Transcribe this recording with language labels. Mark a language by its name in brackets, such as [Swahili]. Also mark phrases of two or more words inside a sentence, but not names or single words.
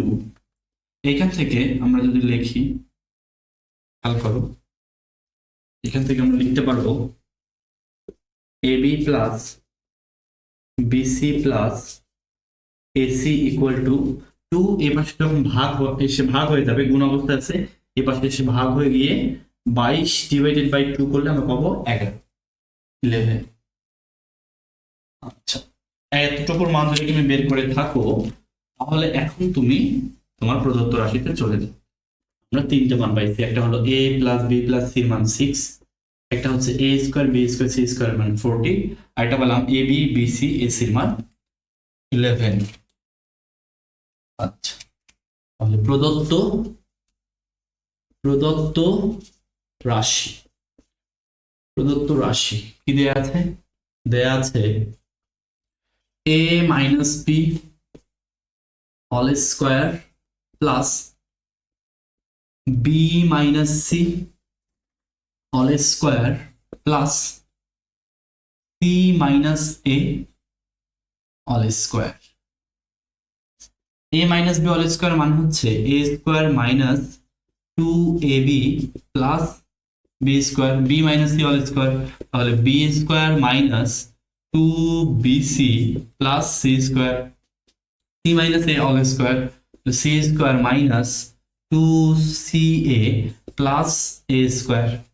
[Bangla] এখান থেকে আমরা যদি লিখি খেয়াল করো, এখান থেকে আমরা লিখতে পারবো [English] ab plus bc plus ac equal to 2, [Bangla] এই পাশে যখন ভাগ হয়ে যাবে গুণ অবস্থা আছে, এই পাশে এসে ভাগ হয়ে গিয়ে 22 [English] divided by 2 [Bangla] করলে আমরা পাবো 11। আচ্ছা, এতটুকুর মান যদি তুমি বের করে থাকো তাহলে এখন তুমি তোমার প্রদত্ত রাশিতে চলে যাও। আমরা তিনটে মান পাইছি, একটা হলো [English] a plus b plus c [Bangla] এর মান 6, একটা হচ্ছে [English] a square b square c square [Bangla] এর মান 40, আর একটা বললাম [English] ab bc ac [Bangla] এর মান 11। আচ্ছা, তাহলে প্রদত্ত রাশি কি দেয়া আছে, দেয়া আছে [English] a minus b all square plus b minus c all square plus c minus a all square। a minus b all square মানে হচ্ছে a square minus 2ab plus b square, b minus c all square, তাহলে b square minus 2bc plus c square, c minus a all square, c square minus 2ca plus a square.